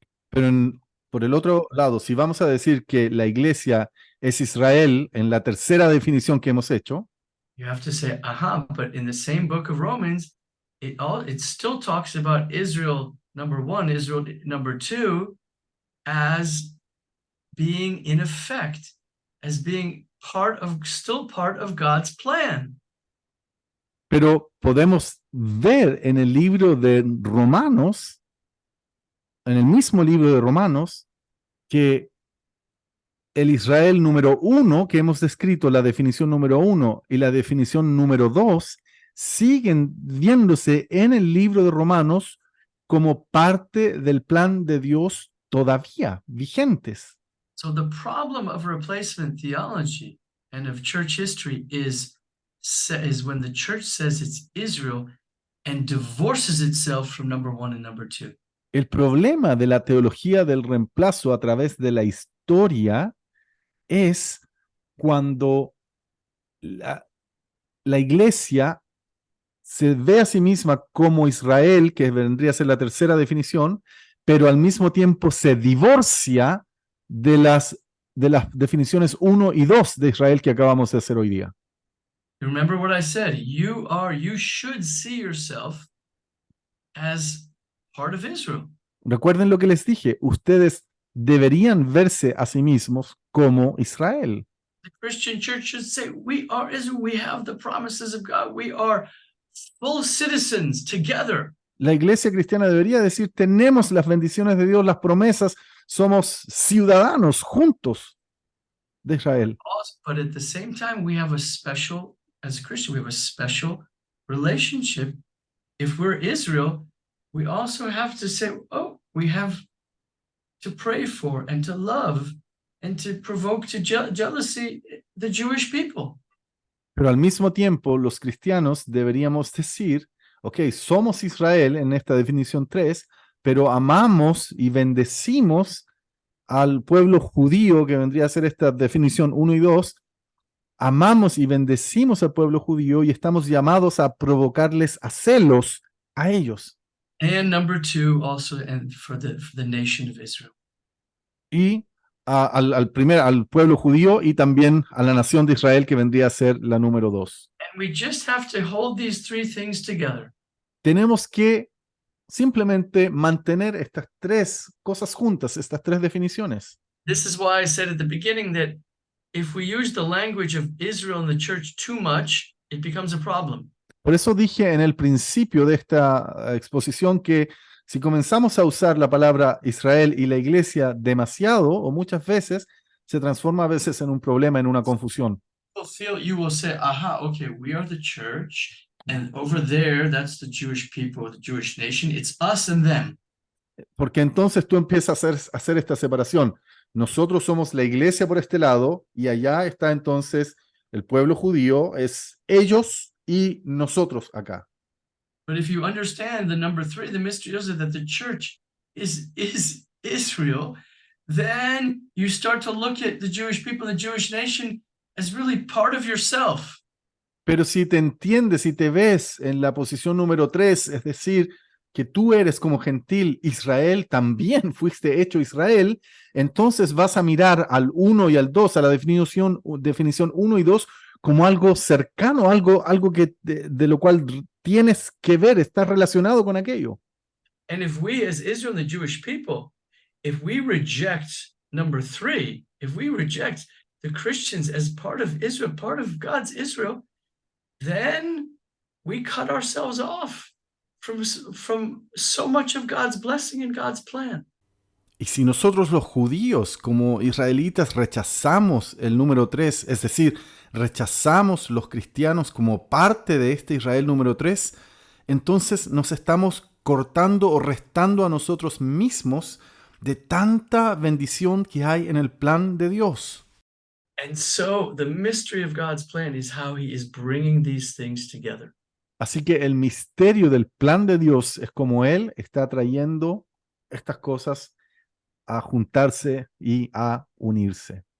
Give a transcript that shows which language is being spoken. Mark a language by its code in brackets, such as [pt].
[es] Pero por el otro lado, si vamos a decir que la iglesia es Israel en la tercera definición que hemos hecho, [en] you have to say, but in the same book of Romans, it still talks about Israel, number 1, Israel, number 2, as being in effect, as being still part of God's plan. [es] pero podemos ver en el libro de Romanos, en el mismo libro de Romanos, que el Israel número 1 que hemos descrito, la definición número 1 y la definición número 2, siguen viéndose en el libro de Romanos como parte del plan de Dios todavía vigentes. [en] So the problem of replacement theology and of church history is when the church says it's Israel and divorces itself from number 1 and number 2. [es] El problema de la teología del reemplazo a través de la historia es cuando la iglesia se ve a sí misma como Israel, que vendría a ser la tercera definición, pero al mismo tiempo se divorcia de las definiciones 1 y 2 de Israel que acabamos de hacer hoy día. [en] Remember what I said, you should see yourself as part of Israel. [es] Recuerden lo que les dije, ustedes deberían verse a sí mismos como Israel. [en] The Christian church should say, we are Israel, we have the promises of God, we are full citizens together. [es] La iglesia cristiana debería decir, tenemos las bendiciones de Dios, las promesas, somos ciudadanos juntos de Israel. [en] But at the same time, we have as a Christian, we have a special relationship. If we're Israel, we also have to say, we have to pray for and to love and to provoke to jealousy the Jewish people. [es] Pero al mismo tiempo, los cristianos deberíamos decir, ok, somos Israel en esta definición 3, pero amamos y bendecimos al pueblo judío, que vendría a ser esta definición 1 y 2, amamos y bendecimos al pueblo judío y estamos llamados a provocarles a celos a ellos. [en] And number 2 also, and for the nation of Israel. [es] Y al pueblo judío y también a la nación de Israel, que vendría a ser la número 2. [en] And we just have to hold these 3 things together. [es] Tenemos que simplemente mantener estas 3 cosas juntas, estas 3 definiciones. [en] This is why I said at the beginning that if we use the language of Israel in the church too much, it becomes a problem. [es] Por eso dije en el principio de esta exposición que si comenzamos a usar la palabra Israel y la iglesia demasiado o muchas veces, se transforma a veces en un problema, en una confusión. [en] You will say, okay, we are the church, and over there, that's the Jewish people, the Jewish nation. It's us and them. [es] Porque entonces tú empiezas a hacer esta separación. Nosotros somos la iglesia por este lado y allá está entonces el pueblo judío, es ellos y nosotros acá. [en] But if you understand the number 3, the mystery is that the church is Israel, then you start to look at the Jewish people, the Jewish nation, as really part of yourself. [es] Pero si te entiendes, si te ves en la posición número 3, es decir, que tú eres como gentil, Israel, también fuiste hecho Israel, entonces vas a mirar al 1 y al 2, a la definición 1 y 2, como algo cercano, algo que de lo cual tienes que ver, está relacionado con aquello. [en] And if we, as Israel and the Jewish people, if we reject number 3, if we reject the Christians as part of Israel, part of God's Israel, then we cut ourselves off from so much of God's blessing and God's plan. [es] Y si nosotros los judíos como israelitas rechazamos el número 3, es decir, rechazamos los cristianos como parte de este Israel número 3, entonces nos estamos cortando o restando a nosotros mismos de tanta bendición que hay en el plan de Dios. [en] And so the mystery of God's plan is how he is bringing these things together. [es] Así que el misterio del plan de Dios es como Él está trayendo estas cosas a juntarse y a unirse.